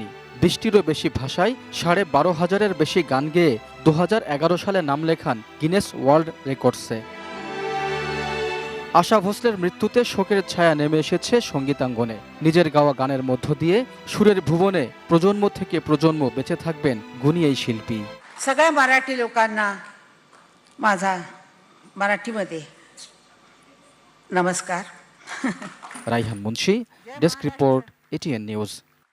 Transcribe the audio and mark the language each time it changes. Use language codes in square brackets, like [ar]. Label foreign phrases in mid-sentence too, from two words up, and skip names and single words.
[bn] 20টিরও বেশি ভাষায় 12,500-এর বেশি গান গেয়ে 2011 সালে নাম লেখান গিনেস ওয়ার্ল্ড রেকর্ডসে। আশা ভোসলের মৃত্যুতে শোকের ছায়া নেমে এসেছে সঙ্গীতাঙ্গনে। নিজের গাওয়া গানের মধ্য দিয়ে সুরের ভুবনে প্রজন্ম থেকে প্রজন্ম বেঁচে থাকবেন গুণী এই শিল্পী। [mr] सगळ्या मराठी लोकांना माझा मराठीमध्ये नमस्कार। [bn] রাইহান মুন্সি, ডেস্ক রিপোর্ট, এটিএন নিউজ।